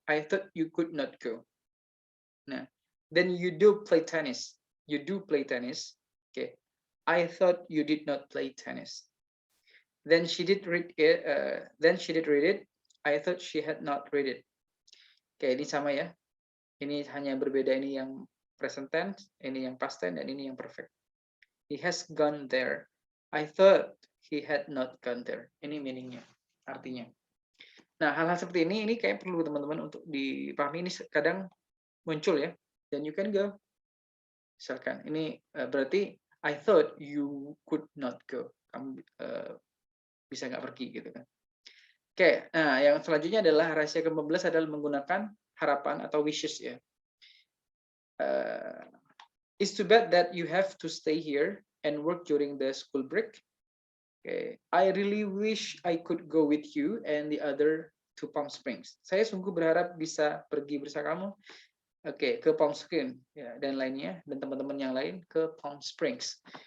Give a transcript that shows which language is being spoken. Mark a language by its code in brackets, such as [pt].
[en] I thought you could not go. Nah, then you do play tennis. You do play tennis. Okay. I thought you did not play tennis. Then she did read it. I thought she had not read it. [id] Oke, ini sama ya. Ini hanya berbeda, ini yang present tense, ini yang past tense, dan ini yang perfect. [en] He has gone there. I thought he had not gone there. [id] Ini meaningnya, artinya. Nah, hal-hal seperti ini kayak perlu teman-teman untuk dipahami. Ini kadang muncul ya. [en] Then you can go. [id] Misalkan, ini berarti [en] I thought you could not go. [id] Kamu bisa nggak pergi gitu kan. Oke, nah yang selanjutnya adalah rahasia ke-15 adalah menggunakan harapan atau wishes ya. [en] It's too bad that you have to stay here and work during the school break. Okay. I really wish I could go with you and the other to Palm Springs. [id] Saya sungguh berharap bisa pergi bersama kamu, ke Palm Springs ya, dan lainnya, dan teman-teman yang lain ke Palm Springs.